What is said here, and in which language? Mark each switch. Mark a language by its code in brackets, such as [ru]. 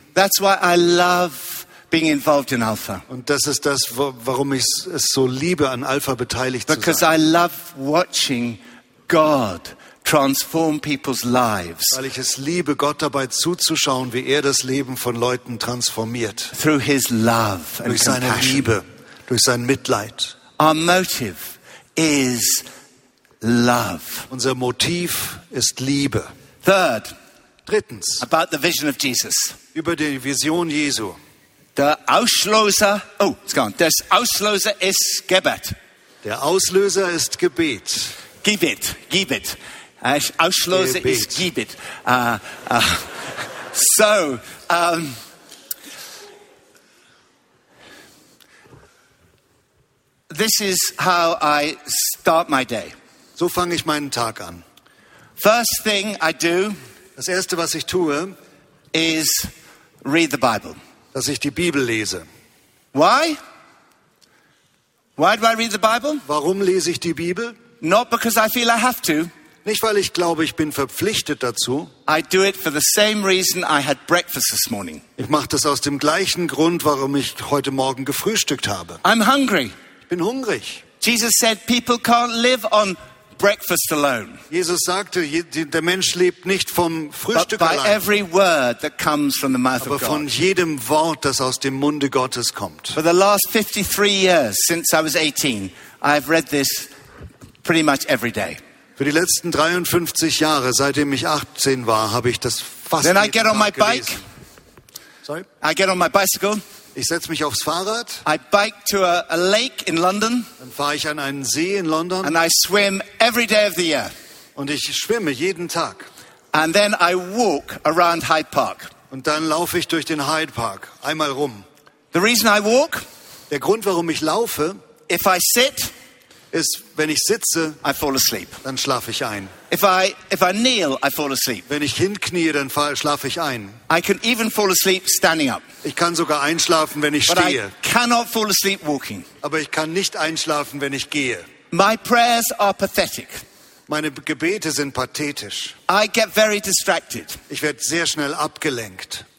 [en] That's why I love being involved in Alpha. [de] Und das ist das, warum ich es so liebe, an Alpha beteiligt [en] Because [de] zu sein. [en] Because I love watching God transform people's lives. [de] Weil ich es liebe, Gott dabei zuzuschauen, wie er das Leben von Leuten transformiert. [en] Through his love and [de] durch seine [en] compassion. [de] Liebe, durch sein Mitleid. [en] Our motive is love. [de] Unser Motiv ist Liebe. [en] Third. [de] Drittens. [en] About the vision of Jesus. [de] Über die Vision Jesu. Das Auslöser ist Gebet. Der Auslöser ist Gebet. Gib it. Auslöser ist Gebet. [en] This is how I start my day. [de] So fange ich meinen Tag an. [en] First thing I do. [de] Das erste, was ich tue, [en] is read the Bible. [de] Dass ich die Bibel lese. [en] Why? Why do I read the Bible? [de] Warum lese ich die Bibel? [en] Not because I feel I have to. [de] Nicht weil ich glaube, ich bin verpflichtet dazu. [en] I do it for the same reason I had breakfast this morning. [de] Ich mache das aus dem gleichen Grund, warum ich heute Morgen gefrühstückt habe. [en] I'm hungry. [de] Ich bin hungrig. [en] Jesus said, people can't live on breakfast alone. [de] Jesus sagte, der Mensch lebt nicht vom Frühstück allein. [en] But by every word that comes from the mouth of God. [de] Aber von jedem Wort, das aus dem Munde Gottes kommt. [en] For the last 53 years since I was 18, I've read this pretty much every day. [de] Für die letzten 53 Jahre, seitdem ich 18 war, habe ich das fast jeden Tag gelesen. [en] Then I get on my bike. Sorry. I get on my bicycle. [de] Ich setze mich aufs Fahrrad. [en] I bike to a lake in London. [de] Dann fahre ich an einen See in London. [en] And I swim every day of the year. [de] Und ich schwimme jeden Tag. [en] And then I walk around Hyde Park. [de] Und dann laufe ich durch den Hyde Park einmal rum. [en] The reason I walk. [de] Der Grund, warum ich laufe. [en] If I sit. [de] Ist, wenn ich sitze, [en] I fall asleep. [de] Dann schlafe ich ein. [en] If I kneel, I fall asleep. [de] Wenn ich hinknie, dann schlafe ich ein. [en] I can even fall asleep standing up. [de] Ich kann sogar einschlafen, wenn ich [en] But [de] stehe. [en] I cannot fall asleep walking. [de] Aber ich kann nicht einschlafen, wenn ich gehe. [en] My prayers are pathetic. [de] Meine Gebete sind pathetisch. [en] I get very distracted. [de] Ich werde sehr schnell abgelenkt.